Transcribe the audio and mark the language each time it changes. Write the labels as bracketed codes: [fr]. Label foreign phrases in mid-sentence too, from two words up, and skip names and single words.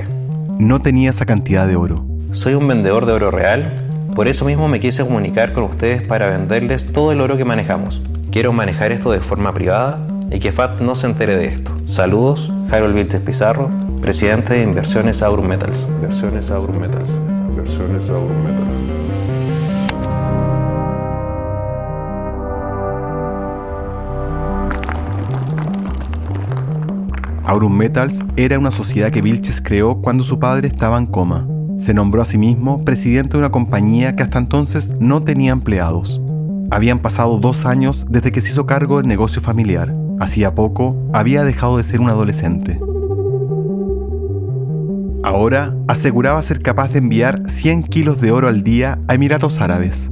[es] No tenía esa cantidad de oro. Soy un vendedor de oro real, por eso mismo me quise comunicar con ustedes para venderles todo el oro que manejamos. Quiero manejar esto de forma privada y que FAD no se entere de esto. Saludos, Harold Vilches Pizarro, presidente de Inversiones Aurum Metals. Inversiones Aurum Metals. Inversiones Aurum Metals. Aurum Metals era una sociedad que Vilches creó cuando su padre estaba en coma. Se nombró a sí mismo presidente de una compañía que hasta entonces no tenía empleados. Habían pasado 2 años desde que se hizo cargo del negocio familiar. Hacía poco había dejado de ser un adolescente. Ahora aseguraba ser capaz de enviar 100 kilos de oro al día a Emiratos Árabes.